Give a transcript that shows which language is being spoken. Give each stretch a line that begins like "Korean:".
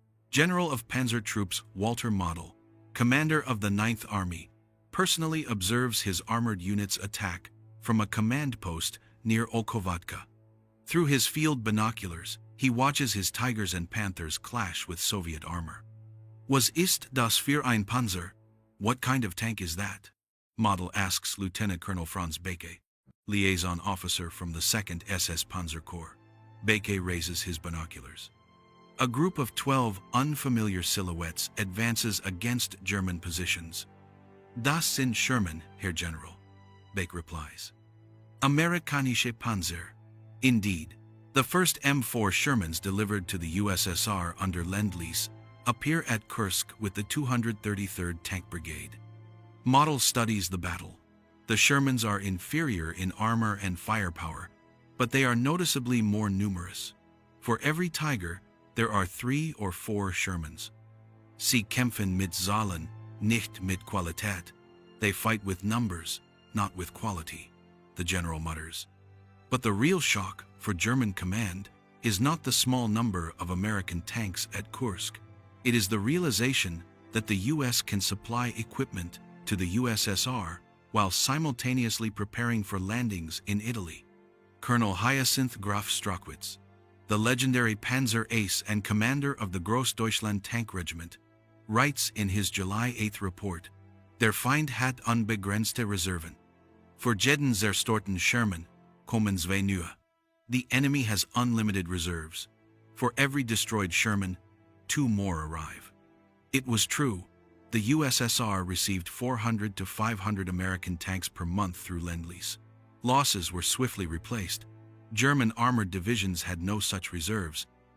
English: General of Panzer Troops Walter Model, commander of the 9th Army, personally observes his armored units attack from a command post near Okhovatka. Through his field binoculars, he watches his Tigers and Panthers clash with Soviet armor.
German: "Was ist das für ein Panzer?
English: What kind of tank is that?" Model asks Lieutenant Colonel Franz Becke, liaison officer from the 2nd SS Panzer Corps. Becke raises his binoculars. A group of 12 unfamiliar silhouettes advances against German positions.
German: "Das sind Sherman, Herr General,"
English: Becke replies.
German: "Amerikanische Panzer."
English: Indeed, the first M4 Shermans delivered to the USSR under Lend-Lease appear at Kursk with the 233rd Tank Brigade. Model studies the battle. The Shermans are inferior in armor and firepower, but they are noticeably more numerous. For every Tiger, there are 3 or 4 Shermans.
German: "Sie kämpfen mit Zahlen, nicht mit Qualität."
English: They fight with numbers, not with quality, the general mutters. But the real shock for German command is not the small number of American tanks at Kursk. It is the realization that the US can supply equipment to the USSR while simultaneously preparing for landings in Italy. Colonel Hyacinth Graf Strachwitz, the legendary Panzer ace and commander of the Großdeutschland Tank Regiment, writes in his July 8 report,
German: "Der Feind hat unbegrenzte Reserven. For jeden zerstörten Sherman kommen zwei neue."
English: The enemy has unlimited reserves. For every destroyed Sherman, 2 more arrive. It was true. The USSR received 400 to 500 American tanks per month through Lend-Lease. Losses were swiftly replaced. German armored divisions had no such reserves.